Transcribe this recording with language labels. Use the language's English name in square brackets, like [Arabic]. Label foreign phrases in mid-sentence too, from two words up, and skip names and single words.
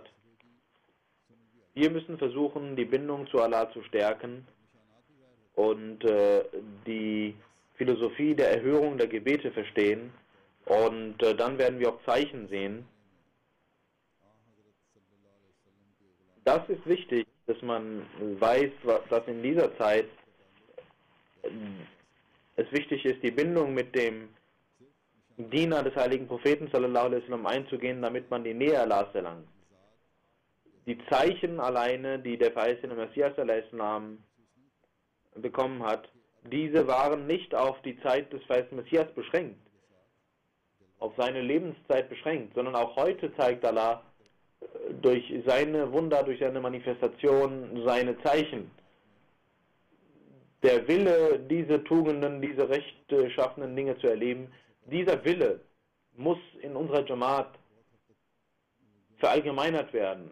[German] Wir müssen versuchen, die Bindung zu Allah zu stärken und die Philosophie der Erhörung der Gebete verstehen und dann werden wir auch Zeichen sehen. Das ist wichtig, dass man weiß, dass in dieser Zeit es wichtig ist, die Bindung mit dem Diener des heiligen Propheten [Arabic] صلى الله عليه وسلم [German] einzugehen, damit man die Nähe Allahs erlangt. Die Zeichen alleine, die der verheißene Messias [Arabic] صلى الله عليه وسلم [German] bekommen hat, diese waren nicht auf die Zeit des verheißenen Messias beschränkt, auf seine Lebenszeit beschränkt, sondern auch heute zeigt Allah durch seine Wunder, durch seine Manifestation, seine Zeichen. Der Wille, diese Tugenden, diese rechtschaffenden Dinge zu erleben, dieser Wille muss in unserer Jamaat verallgemeinert werden.